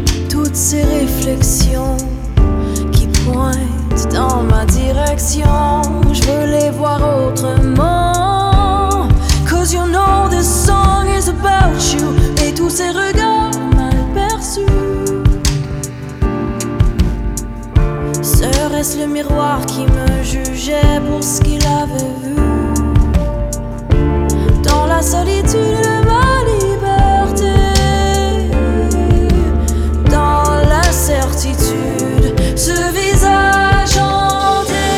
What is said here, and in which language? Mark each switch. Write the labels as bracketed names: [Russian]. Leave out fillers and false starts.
[French] toutes ces réflexions qui pointent dans ma direction. Je veux les voir autrement. [English] 'Cause you know this song is about you. [French] Et tous ces regards mal perçus, serait-ce le miroir qui me jugeait pour ce qu'il avait vu? Dans la solitude de ma liberté, dans la certitude, ce visage hanté.